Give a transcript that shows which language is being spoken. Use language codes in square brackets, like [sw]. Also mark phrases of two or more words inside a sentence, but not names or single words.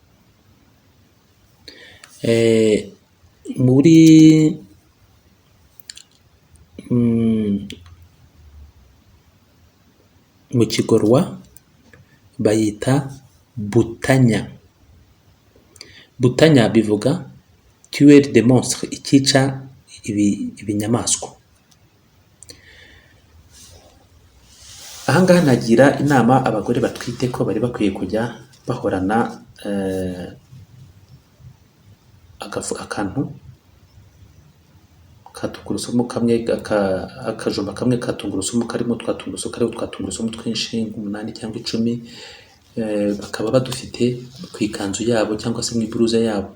[rw] Muri mu Kigorwa bayita butanya. Butanya bivuga [fr] tuer de monstre, [rw] ikica ibinyamaswa. Ahangaha nagira inama abagore batwite ko bari bakwiye kujya bahorana akantu ka tungurusumu kamwe, akajumba kamwe ka tungurusumu karimo twa tungurusumu twinshi nk'umunani cyangwa 10, bakaba badufite ku ikanzu yabo cyangwa se mu iburuza yabo.